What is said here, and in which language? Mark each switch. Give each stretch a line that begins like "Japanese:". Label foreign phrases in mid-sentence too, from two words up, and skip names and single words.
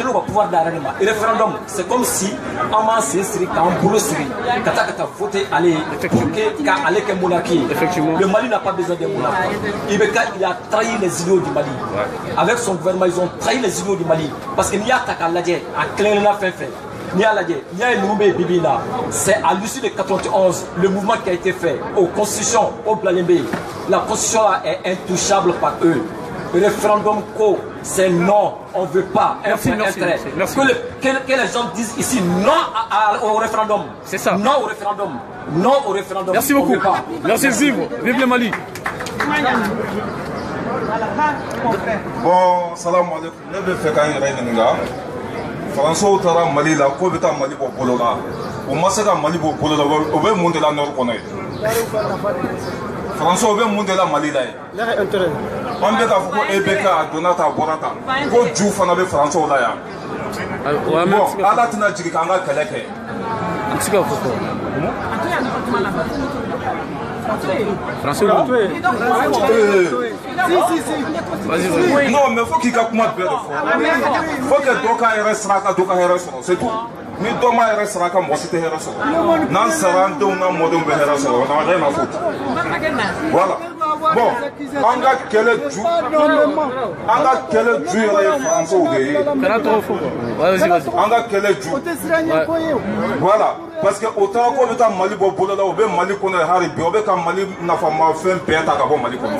Bambara: kɛlen ka pouvoir da yɛrɛ de ma
French: référendum c'est comme si
Bambara: an m'an sen siri k'an bolo siri ka taa voter ale
French: pour que
Bambara: k'ale kɛ
French: monarchie le Mali n'a pas besoin d'un monarque IBK il a trahi les idéaux du Mali avec son gouvernement ils ont trahi les idéaux du Mali parce que
Bambara: n'i y'a ta k'a lajɛ a tilenna fɛn fɛn n'i y'a lajɛ n'i y'a ye ninnu bɛ yen bibi in na
French: c'est à l'issue de 91 le mouvement qui a été fait aux constitutions au
Bambara: bilalen bɛ yen
French: la constitution là est intouchable par eux. Le référendum c'est non, on ne veut pas. Merci. Que les gens disent ici non au référendum. C'est ça. Non au référendum. Non au référendum. Merci beaucoup. Merci Zivo. Vive le Mali.
Arabic: Bon, salam alaikum.
Bambara: Ne bɛ fɛ k'an yɛrɛ ɲininka. Faransiw taara Mali la k'o bɛ taa Mali bɔ bolo la. O ma se ka Mali bɔ bolo la o bɛ mun de la Nord kɔnɔ ye. Faransiw bɛ mun de la Mali la ye. An bɛ k'a fɔ ko EBK a donna ta a bɔra ta ko ju fana bɛ Faransiw la yan. Bon Ala tɛna jigin k'an ka kɛlɛ kɛ.
French: Non mais faut qu'il
Bambara: ka kuma bɛɛ de fɔ.
French: Faut que
Bambara: dɔ ka hɛrɛ sɔrɔ a ka dɔ ka hɛrɛ sɔrɔ
French: c'est tout.
Bambara: Ni dɔ ma hɛrɛ sɔrɔ a ka mɔgɔ si tɛ hɛrɛ sɔrɔ. N'an sara an denw n'an mɔdenw bɛ hɛrɛ sɔrɔ
French: on n'a rien à foutre. Voilà. Bon,
Bambara: an ka kɛlɛ ju yɛrɛ ye Faransiw de ye. An ka kɛlɛ ju. Voilà.
French: Parce que
Bambara: o taara ko bɛ taa Mali bɔ bolo la o bɛ Mali kɔnɔ hali bi o bɛ ka Mali nafamafɛn bɛɛ ta ka bɔ Mali kɔnɔ.